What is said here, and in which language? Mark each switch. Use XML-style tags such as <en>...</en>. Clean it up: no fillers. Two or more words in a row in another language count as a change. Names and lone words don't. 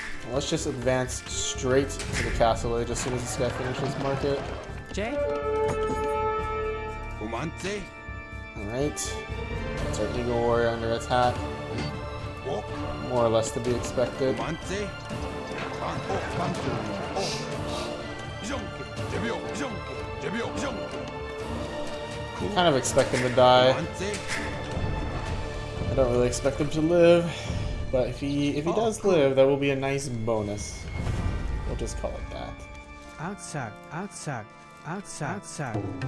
<en>Let's just advance straight to the castle age as soon as this guy finishes market. Jay? Kumante. Alright. That's our Eagle Warrior under attack. Ok. More or less to be expected. Kumante. Ban ok. Ban ok. Jonke. Jebyo. Jonke. Jebyo. Jonke. Kind of expect him to die. Kumante. I don't really expect him to live. But if he does live, that will be a nice bonus. We'll just call it that. Outside, outside, outside, outside.</en>